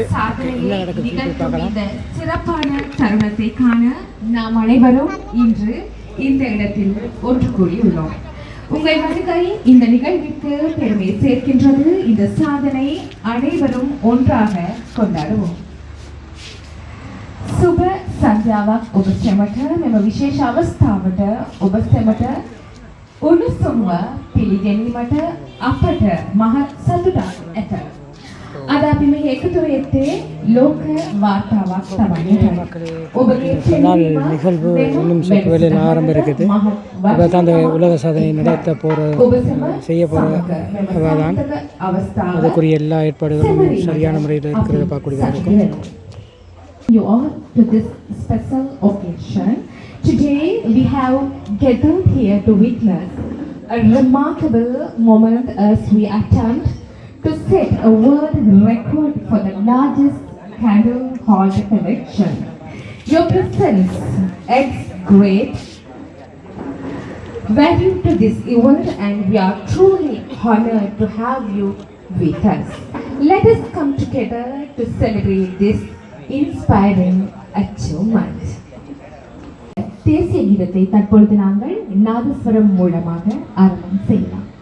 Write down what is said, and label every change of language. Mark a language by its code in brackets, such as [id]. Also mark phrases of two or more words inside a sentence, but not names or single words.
[ta] என்ன நடக்குது பார்க்கலாம். சிறப்பான தருணத்தை காண நாம் அனைவரும் இன்று இந்த இடத்தில் ஒன்று கூடியுள்ளோம். உங்கள் வருகை இந்த நிகழ்விற்கு பெருமை சேர்க்கின்றது. இந்த சாதனை அனைவரும் ஒன்றாக கொண்டாடுவோம். [si] සුබ සංධ්‍යාවක් ඔබ සැමට මෙම විශේෂ අවස්ථාවට ඔබ සැමට උණුසුම්ව පිළිගැනීමට අපට මහත් සතුටක් ඇත. අද අපි මේ එකතු වෙත්තේ ලෝක වාර්තාවක් තමයි. ඔබගේ [ta] நிகழ்வு இன்னும் சற்று வேலையில் ஆரம்பம் இருக்குது. இப்போ தான் அந்த உலக சாதனை நடத்த செய்ய போகிற தான் அதுக்குரிய எல்லா ஏற்பாடுகளும் சரியான முறையில் இருக்கிறத பார்க்கக்கூடியதாக இருக்கும். [en] You all to this special occasion. Today we have gathered here to witness a remarkable moment as we attempt to set a world record for the largest candle holder collection. Your presence adds great value to this event and we are truly honored to have you with us. Let us come together to celebrate this inspiring achievement. [ta] தேசிய கீதத்தை தற்பொழுது நாங்கள் நாதஸ்வரம் மூலமாக ஆரம்பம் செய்யலாம்.